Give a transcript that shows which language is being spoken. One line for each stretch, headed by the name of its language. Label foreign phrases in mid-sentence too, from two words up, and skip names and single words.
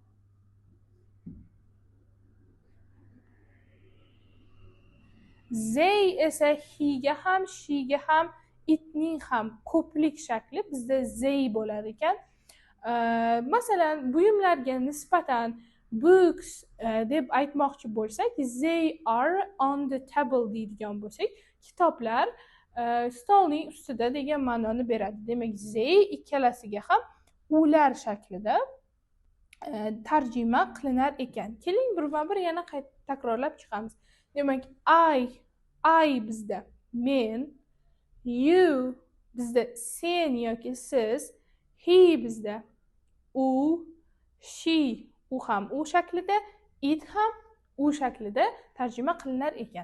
Uzbek: They esa he ga ham, she ga ham, itning ham ko'plik shakli bizda they bo'lar ekan. Masalan, buyumlarga nisbatan books deb aytmoqchi bo'lsak,
English: they are on the table
Uzbek: deydigan bo'lsak, kitoblar stolning ustida degan ma'noni beradi. Demak, they ikkalasiga ham ular shaklida tarjima qilinar ekan. Keling, birma-bir yana takrorlab chiqamiz. Demak, I bizda men, you bizda sen yoki siz, he bizda u, she u ham u shaklida, it ham u shaklida tarjima qilinar ekan.